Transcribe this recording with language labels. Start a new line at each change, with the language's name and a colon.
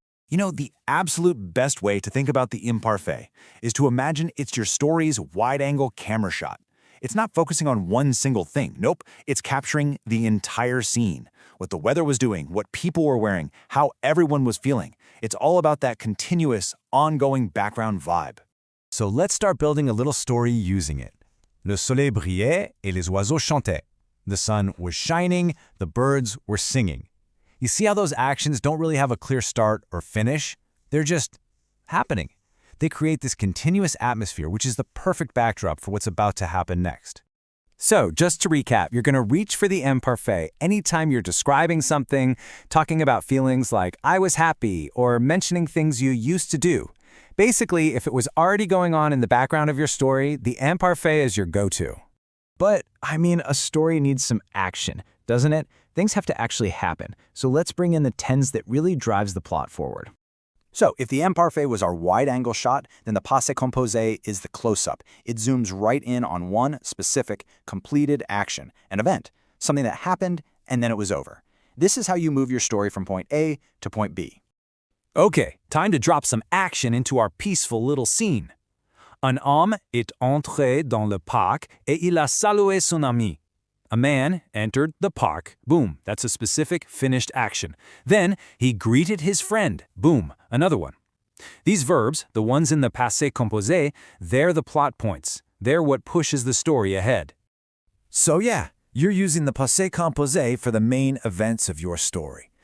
English: You know, the absolute best way to think about the imparfait is to imagine it's your story's wide-angle camera shot. It's not focusing on one single thing. Nope, it's capturing the entire scene. What the weather was doing, what people were wearing, how everyone was feeling. It's all about that continuous, ongoing background vibe. So let's start building a little story using it.
French: Le soleil brillait et les oiseaux chantaient.
English: The sun was shining, the birds were singing. You see how those actions don't really have a clear start or finish? They're just happening. They create this continuous atmosphere, which is the perfect backdrop for what's about to happen next. So, just to recap, you're going to reach for the imparfait anytime you're describing something, talking about feelings like I was happy, or mentioning things you used to do. Basically, if it was already going on in the background of your story, the imparfait is your go-to. But, I mean, a story needs some action, doesn't it? Things have to actually happen. So let's bring in the tense that really drives the plot forward. So, if the imparfait was our wide-angle shot, then the passé composé is the close-up. It zooms right in on one specific, completed action, an event, something that happened and then it was over. This is how you move your story from point A to point B. Okay, time to drop some action into our peaceful little scene.
French: Un homme est entré dans le parc et il a salué son ami.
English: A man entered the park. Boom, that's a specific, finished action. Then he greeted his friend. Boom, another one. These verbs, the ones in the passé composé, they're the plot points. They're what pushes the story ahead. So yeah, you're using the passé composé for the main events of your story.